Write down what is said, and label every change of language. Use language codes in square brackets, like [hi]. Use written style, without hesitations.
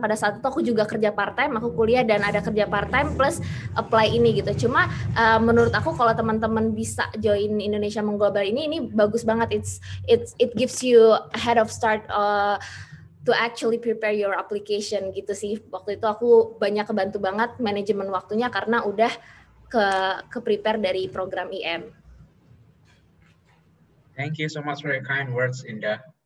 [id] Pada saat itu aku juga kerja part time, aku kuliah dan ada kerja part time plus apply ini gitu. Cuma menurut aku kalau teman-teman bisa join Indonesia Mengglobal ini bagus banget. [en] It gives you a head of start to actually prepare your application [id] gitu sih. Waktu itu aku banyak kebantu banget manajemen waktunya karena udah ke prepare dari program IM. [en] Thank you so much for your kind words, Indah.